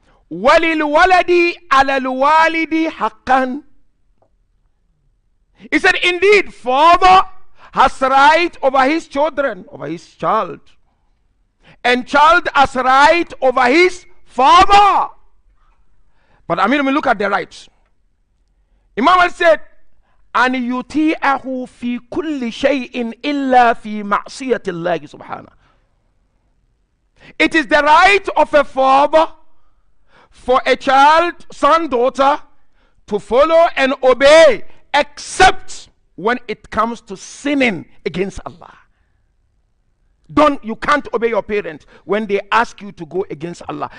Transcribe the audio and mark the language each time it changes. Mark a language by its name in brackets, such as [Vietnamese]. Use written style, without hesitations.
[Arabic] Walil-waladi ala al-walidi haqqan. [English] He said, indeed, father has right over his children, over his child. And child has right over his father. But I mean, look at the rights. Imam said, [Arabic] أن يطيعه في كل شيء إلا في معصية الله سبحانه. [English] It is the right of a father for a child, son, daughter, to follow and obey, except when it comes to sinning against Allah. You can't obey your parents when they ask you to go against Allah.